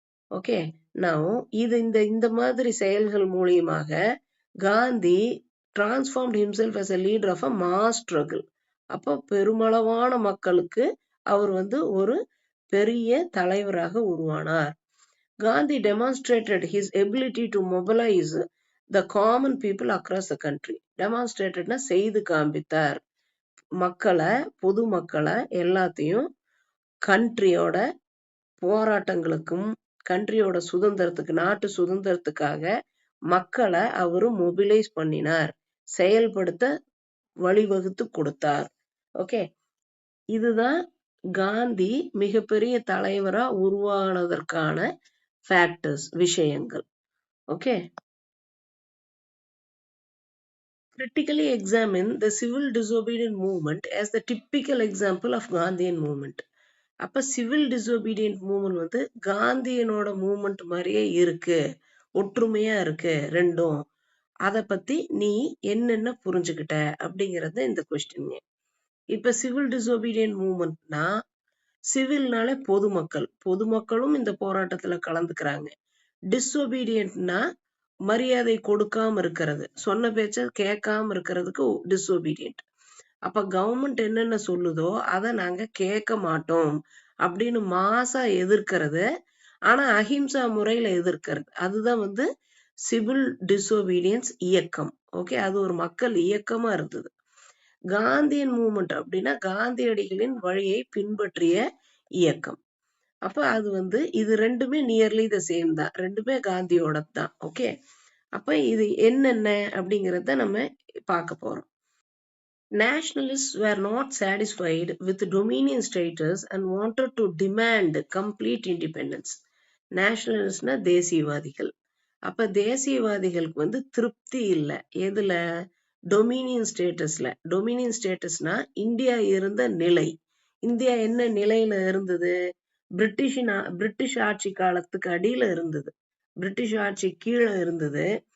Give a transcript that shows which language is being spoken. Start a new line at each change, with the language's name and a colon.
Tamil: Okay, நான் இது இந்த மாதிரி செயல்கள் மூலியமாக Gandhi
English: Transformed himself as a leader of a mass struggle.
Tamil: அப்போ பெருமளவான மக்களுக்கு அவர் வந்து ஒரு பெரிய தலைவராக உருவானார்.
English: Gandhi demonstrated his ability to mobilize the common people across the country.
Tamil: demonstratedனா செய்து காண்பித்தார், மக்களை, பொதுமக்களை எல்லாத்தையும் கண்ட்ரியோட போராட்டங்களுக்கும் கண்ட்ரியோட சுதந்திரத்துக்கு, நாட்டு சுதந்திரத்துக்காக மக்களை அவரு மொபிலைஸ் பண்ணினார், செயல்படுத்த வழிவகுத்து கொடுத்தார். ஓகே, இதுதான் காந்தி மிகப்பெரிய தலைவரா உருவானதற்கான ஃபேக்டர்ஸ், விஷயங்கள்.
English: Okay, critically examine the civil disobedient movement as the typical example of Gandhian movement.
Tamil: அப்ப சிவில் டிசோபீடியன்ட் மூவ்மெண்ட் வந்து காந்தியனோட மூவ்மெண்ட் மாதிரியே இருக்கு, ஒற்றுமையா இருக்கு ரெண்டும். அதை பத்தி நீ என்னென்ன புரிஞ்சுக்கிட்ட அப்படிங்கறது இந்த கொஸ்டின். இப்ப சிவில் டிசோபீடியன்ட் மூவ்மெண்ட்னா, சிவில்னால பொதுமக்கள், பொதுமக்களும் இந்த போராட்டத்துல கலந்துக்கிறாங்க. டிஸ்ஒபீடியன்ட்னா மரியாதை கொடுக்காம இருக்கிறது, சொன்ன பேச்ச கேட்காம இருக்கிறதுக்கு டிஸ்ஒபீடியன்ட். அப்ப கவர்மெண்ட் என்னென்ன சொல்லுதோ அதை நாங்க கேட்க மாட்டோம் அப்படின்னு மாசா எதிர்க்கிறது, ஆனா அஹிம்சா முறையில எதிர்க்கிறது, அதுதான் வந்து சிவில் டிசோபீடியன்ஸ் இயக்கம். ஓகே, அது ஒரு மக்கள் இயக்கமா இருந்தது. காந்தியன் மூவ்மெண்ட் அப்படின்னா காந்தியடிகளின் வழியை பின்பற்றிய இயக்கம். அப்ப அது வந்து இது ரெண்டுமே நியர்லி த சேம் தான், ரெண்டுமே காந்தியோட தான். ஓகே, அப்ப இது என்னென்ன அப்படிங்கறத நம்ம பார்க்க போறோம்.
English: Nationalists were not satisfied with dominion status and wanted to demand complete independence.
Tamil: நேஷனலிஸ்ட்னா தேசியவாதிகள். அப்ப தேசியவாதிகளுக்கு வந்து திருப்தி இல்லை எதுல, டொமினியன் ஸ்டேட்டஸ்ல. டொமினியன் ஸ்டேட்டஸ்னா இந்தியா இருந்த நிலை. இந்தியா என்ன நிலையில இருந்தது, பிரிட்டிஷ் ஆட்சி காலத்துக்கு அடியில இருந்தது, பிரிட்டிஷ் ஆட்சி கீழே இருந்தது.